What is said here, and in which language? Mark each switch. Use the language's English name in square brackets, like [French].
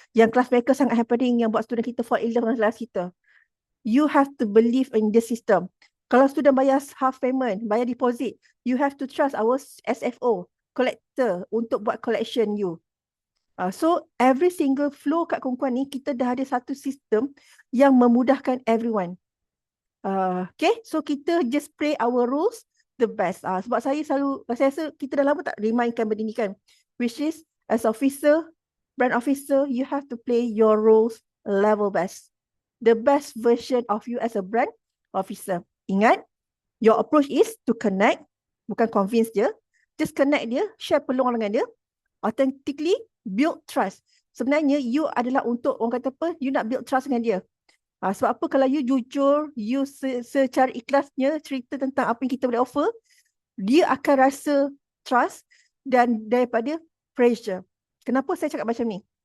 [Malay] Yang kelas mereka sangat happening yang buat student kita [English] fall in love [Malay] dengan kelas kita. [English] You have to believe in the system. Kalau student bayar half payment, bayar deposit, you have to trust our SFO, collector [Malay] untuk buat [English] collection you. So every single flow [Malay] kat Kongkuan ni kita dah ada satu sistem yang memudahkan everyone. [English] Okay, so kita just play our rules the best. [Malay] Sebab saya rasa kita dah lama tak remindkan benda ni kan. [English] Which is as officer, brand officer, you have to play your roles level best. The best version of you as a brand officer. Ingat, your approach is to connect, [Malay] bukan convince dia. [English] Just connect dia, [Malay] share peluang dengan dia. [English] Authentically build trust. [Malay] Sebenarnya you adalah untuk, orang kata apa, you nak build trust dengan dia. Sebab apa kalau you jujur, you secara ikhlasnya cerita tentang apa yang kita boleh offer, dia akan rasa trust dan daripada pressure. Kenapa saya cakap macam ni?